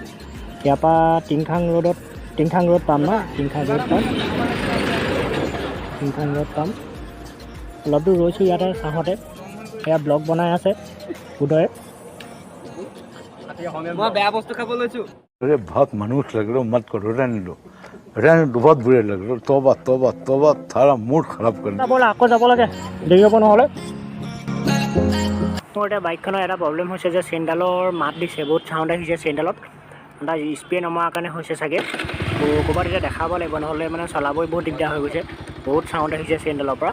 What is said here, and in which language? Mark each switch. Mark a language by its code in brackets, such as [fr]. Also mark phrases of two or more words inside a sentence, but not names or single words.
[as] ইয়াৰ পৰা টিংখাং ৰোড পাম ন, টিংখাং ৰোড পাম। অলপ দূৰ ৰৈছোঁ ইয়াতে চাহতে, সেয়া ব্লগ বনাই আছে উদয়ে। মই বেয়া বস্তু খাব লৈছোঁ। [hi] अरे बहुत मनुष्य लग रहे हो, मत करो, रहने दो, बहुत बुरे लग रहे हो। तौबा तौबा तौबा, थारा मूड खराब कर दिया। [as] ব'লা আকৌ যাব লাগে, দেৰি হ'ব নহ'লে। মোৰ এতিয়া বাইকখনৰ এটা প্ৰব্লেম হৈছে যে চেইনডালৰ মাত দিছে, বহুত চাউণ্ড আহিছে চেইনডালত। তাৰ স্পীড নমৰাৰ কাৰণে হৈছে চাগে, ক'ৰবাত এতিয়া দেখাব লাগিব, নহ'লে মানে চলাবই বহুত দিগদাৰ হৈ গৈছে। বহুত চাউণ্ড আহিছে চেইনডালৰ পৰা।